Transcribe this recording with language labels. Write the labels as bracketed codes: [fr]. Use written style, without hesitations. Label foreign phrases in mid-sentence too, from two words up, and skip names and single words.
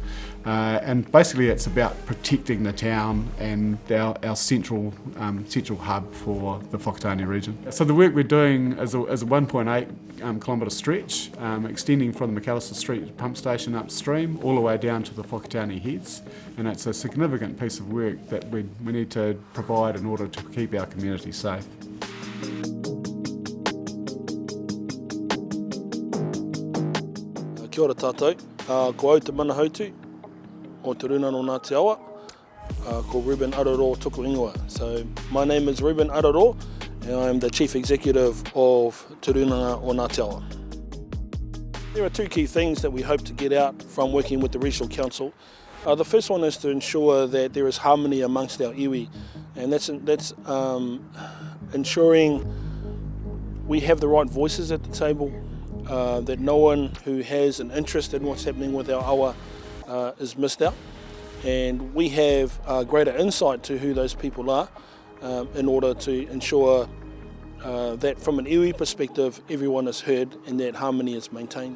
[en] And basically it's about protecting the town and our central hub for the Whakatane region. So the work we're doing is a 1.8 kilometre stretch extending from the McAllister Street pump station upstream all the way down to the Whakatane heads, and it's a significant piece of work that we need to provide in order to keep our community safe. [mi] Kia ora tātou, ko au te manahautu o te runa no Ngāti Awa, ko Ruben Araro Tuku Ingoa. [en] So my name is Ruben Araro and I am the Chief Executive of Te Runanga o Ngāti Awa. There are two key things that we hope to get out from working with the Regional Council. The first one is to ensure that there is harmony amongst our iwi, and that's ensuring we have the right voices at the table, that no one who has an interest in what's happening with our awa is missed out, and we have greater insight to who those people are in order to ensure that from an iwi perspective everyone is heard and that harmony is maintained.